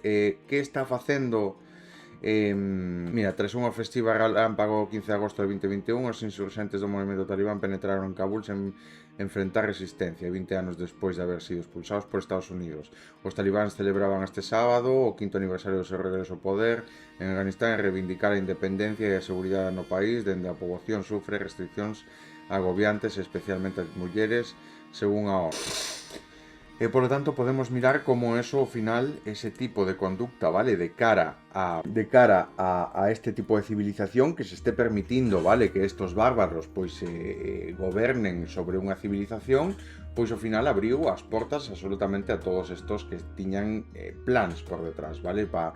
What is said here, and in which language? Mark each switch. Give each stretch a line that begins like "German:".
Galician: Que está facendo? Mira, tras unha festiva relámpago 15 de agosto de 2021, os insurxentes do movimento talibán penetraron en Kabul sen enfrentar resistencia 20 anos despois de haber sido expulsados por Estados Unidos. Os talibáns celebraban este sábado o 5º aniversario do seu regreso ao poder en Afganistán e reivindicar a independencia e a seguridade no país, dende a poboación sufre restriccións agobiantes, especialmente as mulleres, según a ONU.
Spanish: Por lo tanto, podemos mirar como eso, al final, ese tipo de conducta, ¿vale? De cara a este tipo de civilización que se esté permitindo, ¿vale?
Galician: Que estos bárbaros, pois, gobernen sobre unha civilización, pois ao final abriu as portas absolutamente a todos estos que tiñan plans por detrás, ¿vale?